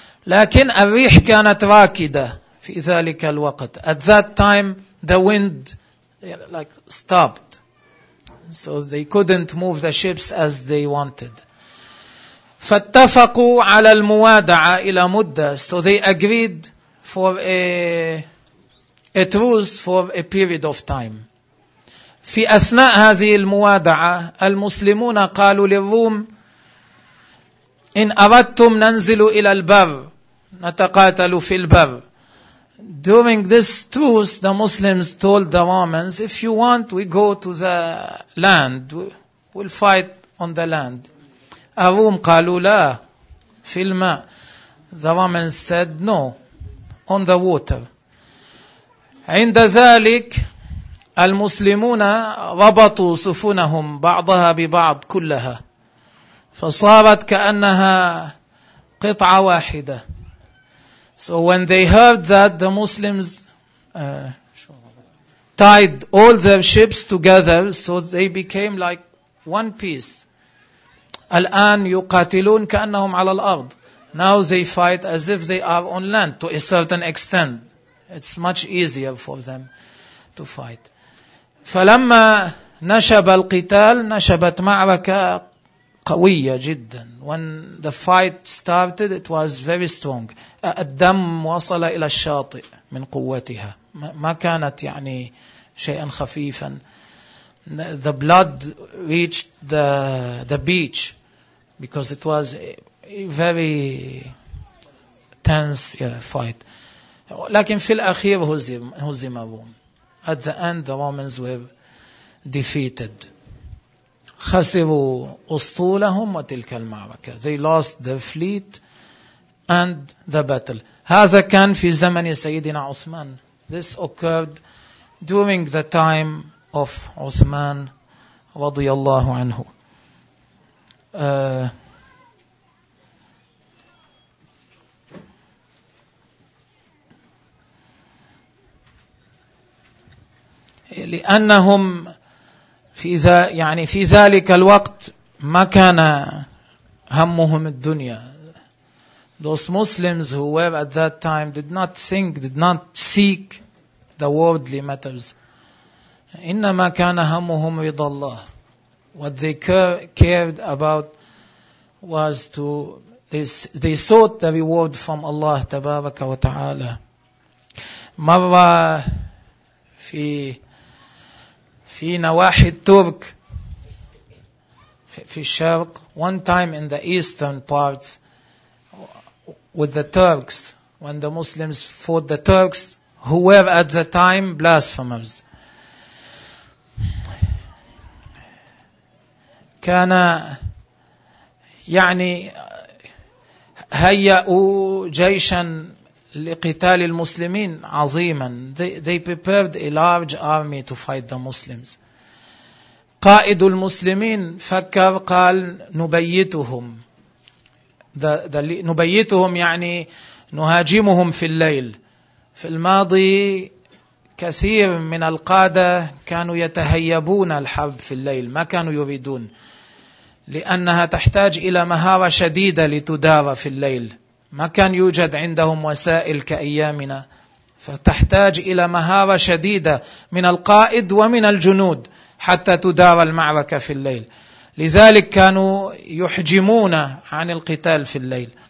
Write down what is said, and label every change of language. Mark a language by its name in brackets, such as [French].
[Arabic] لكن الريح كانت راكدة في ذلك الوقت. [English] At that time the wind stopped. So they couldn't move the ships as they wanted. [Arabic] فاتفقوا على الموادعة إلى مدة. [English] So they agreed for a truce for a period of time. [Arabic] في أثناء هذه الموادعة المسلمون قالوا للروم, إن أردتم ننزل إلى البر, نتقاتل في البر. [English] During this truce the Muslims told the Romans, if you want we go to the land, we'll fight on the land. [Arabic] الروم قالوا لا, في الماء. [English] The Romans said no, on the water. [Arabic] عند ذلك المسلمون ربطوا سفنهم بعضها ببعض كلها, فصارت كأنها قطعة واحدة. [English] So when they heard that, the Muslims tied all their ships together, so they became like one piece. [Arabic] الآن يقاتلون كأنهم على الأرض. [English] Now they fight as if they are on land to a certain extent. It's much easier for them to fight. [Arabic] فلما نشب القتال نشبت معركة قوية جدا. [English] When the fight started it was very strong. [Arabic] الدم وصل إلى الشاطئ من قوتها. ما كانت يعني شيئا خفيفا. [English] The blood reached the beach because it was a very tense fight. [Arabic] لكن في الأخير هزم الروم. [English] At the end the Romans were defeated. [Arabic] خسروا أسطولهم وتلك المعركة. [English] They lost their fleet and the battle. [Arabic] هذا كان في زمن سيدنا عثمان. [English] This occurred during the time of عثمان [Arabic] رضي الله عنه. لأنهم في يعني في ذلك الوقت ما كان همهم الدنيا. [English] Those Muslims who were at that time did not think, did not seek the worldly matters. [Arabic] إنما كان همهم رضا الله. [English] What they cared about was to, they sought the reward from Allah [Arabic] تبارك وتعالى. مرة في نواحي الترك في الشرق, [English] one time in the eastern parts with the Turks, when the Muslims fought the Turks who were at the time blasphemers. [Arabic] كان يعني هيأوا جيشا لقتال المسلمين عظيما. [English] They prepared a large army to fight the Muslims. [Arabic] قائد المسلمين فكر قال نبيتهم. نبيتهم يعني نهاجمهم في الليل. في الماضي كثير من القادة كانوا يتهيبون الحرب في الليل، ما كانوا يريدون، لأنها تحتاج إلى مهارة شديدة لتدار في الليل، ما كان يوجد عندهم وسائل كأيامنا، فتحتاج إلى مهارة شديدة من القائد ومن الجنود حتى تدار المعركة في الليل، لذلك كانوا يحجمون عن القتال في الليل.